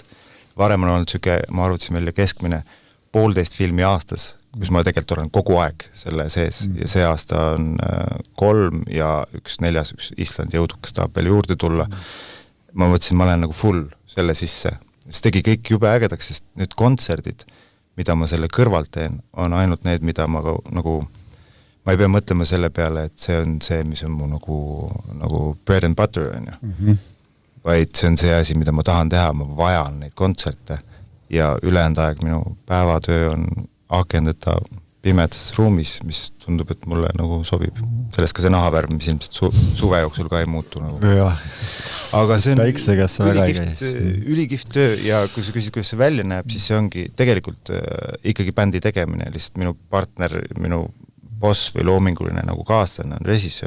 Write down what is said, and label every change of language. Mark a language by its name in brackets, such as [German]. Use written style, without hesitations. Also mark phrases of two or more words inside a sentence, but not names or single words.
[Estonian] Varem on olnud süke, ma arvutasin välja keskmine 1,5 filmi aastas, kus ma tegelikult olen kogu aeg selle sees ja see aasta on 3 ja 1/4, üks Islandi jõudukas tahab veel juurde tulla. Ma mõtlesin, ma olen nagu full selle sisse. See tegi kõik jube ägedaks, sest nüüd kontserdid, mida ma selle kõrvalt teen, on ainult need, mida ma nagu ma ei pea mõtlema selle peale, et see on see, mis on mu nagu [English] bread and butter [Estonian] on ju. Vaid see on see asi, mida ma tahan teha, ma vajan neid kontserte ja ülejäänud aeg minu päevatöö on akendada pimedas ruumis, mis tundub, et mulle nagu sobib. Sellest ka see nahavärv, mis ilmselt suve jooksul ka ei muutu nagu. Aga see on ülikihvt töö ja kui sa küsid, kuidas see välja näeb, siis see ongi tegelikult ikkagi bändi tegemine, lihtsalt minu partner, minu boss või loominguline nagu kaaslane on režissöör.